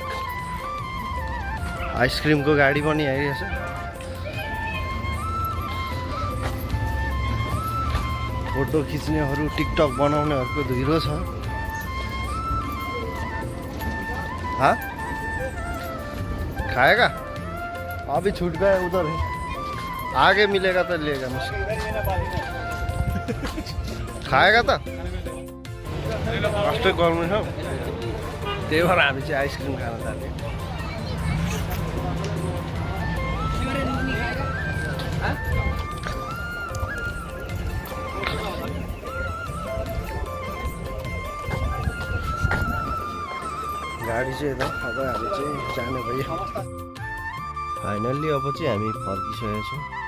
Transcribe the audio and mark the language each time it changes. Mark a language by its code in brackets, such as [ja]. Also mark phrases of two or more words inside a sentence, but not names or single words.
[ne] आइसक्रिमको गाडी पनि आइरहेछ फोटो खिच्नेहरू टिकटक बनाउनेहरूको धुइरो छ [hi] खाएगा अभी छूट गए उधर है आगे मिलेगा तो लेगा मुझसे खाएगा [ne] त फर्स्टै गर्नु छ त्यही भएर हामी चाहिँ आइसक्रिम खान थाल्यौँ गाडी चाहिँ यता अब हामी चाहिँ जाने भयो फाइनल्ली अब चाहिँ हामी फर्किसकेका छौँ